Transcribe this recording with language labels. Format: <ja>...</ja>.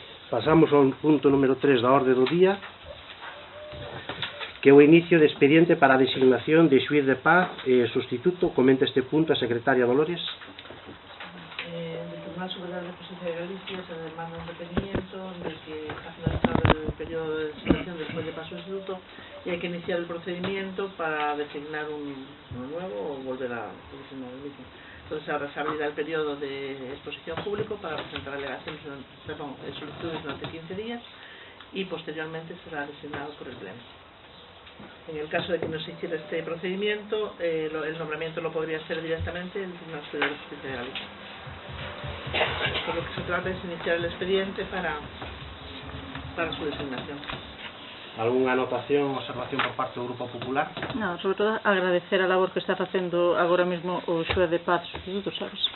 <gl>Pasamos ao punto número 3 da orde do día, que é o inicio de expediente para a designación de xuíz de paz e sustituto. Comenta este punto a secretaria Dolores.</gl> <es>Del Tribunal Superior de Justicia de Galicia se demanda un requerimiento de que ha finalizado el periodo de designación después de paso sustituto y hay que iniciar el procedimiento para designar uno nuevo o volver a designar el mismo. Entonces ahora se abrirá el periodo de exposición público para presentar alegaciones, solicitudes durante 15 días y posteriormente será designado por el Pleno. En el caso de que no se hiciera este procedimiento, el nombramiento lo podría hacer directamente el Tribunal Superior de Justicia de Galicia. Por lo que se trata es iniciar el expediente para su designación. ¿Alguna anotación, observación por parte do Grupo Popular?</es> <gl>No, sobre todo agradecer a labor que está facendo agora mesmo o xuez de paz sustituto, sabes?</gl>